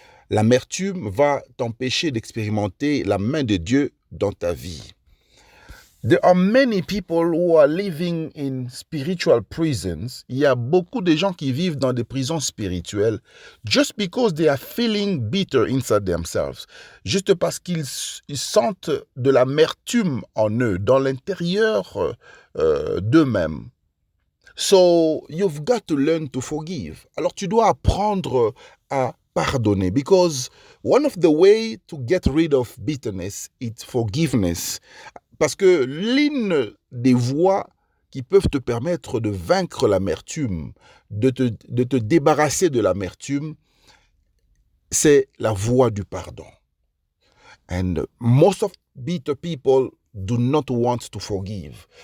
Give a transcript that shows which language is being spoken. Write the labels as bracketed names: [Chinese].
[French] L'amertume va t'empêcher d'expérimenter la main de Dieu dans ta vie. [English] There are many people who are living in spiritual prisons. [French] Il y a beaucoup de gens qui vivent dans des prisons spirituelles [English] just because they are feeling bitter inside themselves. [French] Juste parce qu'ils sentent de l'amertume en eux, dans l'intérieur d'eux-mêmes. [English] So, you've got to learn to forgive. [French] Alors, tu dois apprendre à pardonner [English] because one of the way to get rid of bitterness is forgiveness. [French] Parce que l'une des voies qui peuvent te permettre de vaincre l'amertume, de te débarrasser de l'amertume, c'est la voie du pardon. [English] And most of bitter people do not want to forgive.